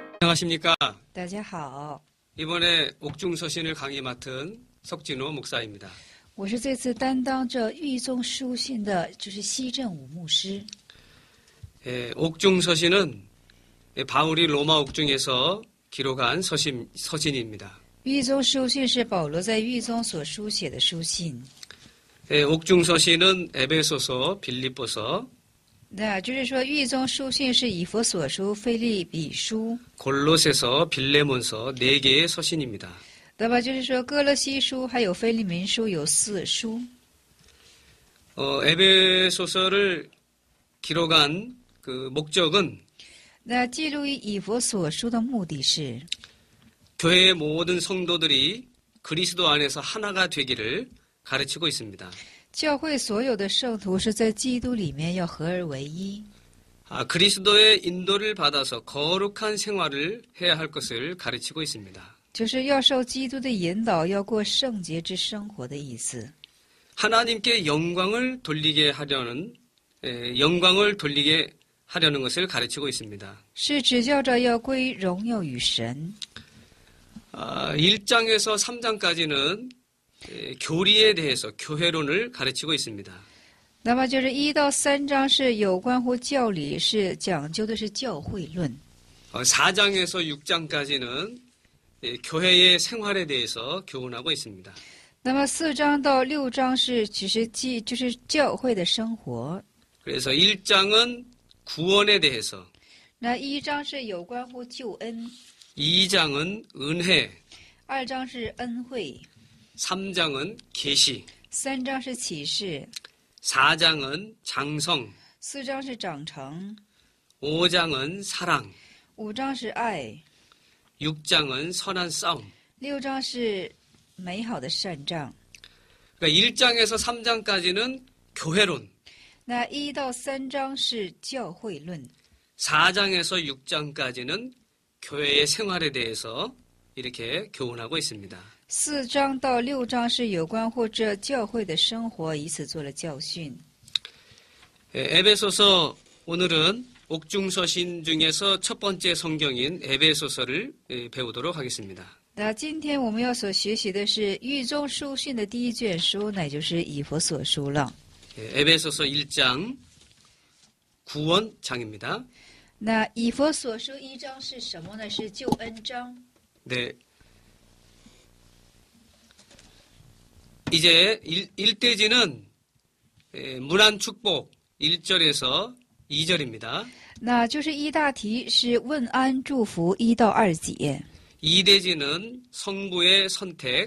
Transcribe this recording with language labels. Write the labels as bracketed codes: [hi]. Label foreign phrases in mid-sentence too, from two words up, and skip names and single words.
[ko] 안녕하십니까? [zh] 大家好， [ko] 이번에 옥중서신을 강의 맡은 석진호 목사입니다. [zh] 我是这次担当着狱中书信的，就是西正武牧师。 [ko] 옥중서신은 바울이 로마 옥중에서 기록한 서신입니다. [zh] 狱中书信是保罗在狱中所书写的书信。 [ko] 옥중서신은 에베소서, 빌립보서, [zh] 那就是说，狱中书信是以弗所书、腓立比书， [ko] 골로새서, 빌레몬서 4개의 서신입니다. [zh] 那么就是说，哥罗西书还有腓利民书有4书。 [ko] 에베소서를 기록한 그 목적은 [zh] 那记录以弗所书的目的是， [ko] 교회의 모든 성도들이 그리스도 안에서 하나가 되기를 가르치고 있습니다. [zh] 教会所有的圣徒是在基督里面要合而为一。 [ko] 그리스도의 인도를 받아서 거룩한 생활을 해야 할 것을 가르치고 있습니다. [zh] 就是要受基督的引导，要过圣洁之生活的意思。 [ko] 하나님께 영광을 돌리게 하려는 것을 가르치고 있습니다. [zh] 是指教着要归荣耀与神。 [ko] 1장에서 3장까지는 교리에 대해서 교회론을 가르치고 있습니다. [zh] 那么就是1到3章是有关乎教理，是讲究的是教会论。 [ko] 4장에서 6장까지는 교회의 생활에 대해서 교훈하고 있습니다. [zh] 那么4章到6章是只是就是教会的生活。 [ko] 그래서 1장은 구원에 대해서, [zh] 那1章是有关乎救恩， [ko] 2장은 은혜, [zh] 2 章是恩惠， [ko] 3장은 계시, [zh] 3 章是启示， [ko] 4장은 장성, [zh] 4 章是长成， [ko] 5장은 사랑, [zh] 5 章是爱， [ko] 6장은 선한 싸움. [zh] 6 章是美好的善仗。 [ko] 그러니까 1장에서 3장까지는 교회론, [zh] 那1到3章是教会论， [ko] 4장에서 6장까지는 교회의 생활에 대해서 이렇게 교훈하고 있습니다. [zh] 4 章到6章是有关乎这教会的生活，以此做了教训。 [ko] 에베소서 오늘은 옥중서신 중에서 첫 번째 성경인 에베소서를 배우도록 하겠습니다. [zh] 那今天我们要所学习的是狱中书信的第1卷书，那就是以弗所书了。 [ko] 에베소서 1장 구원장입니다. [zh] 那以弗所书1章是什么呢？是救恩章。 [ko] 네. 이제 1대지는 문안축복 1절에서 2절입니다. [zh] 那就是一大题是问安祝福1到2节， [ko] 2대지는 성부의 선택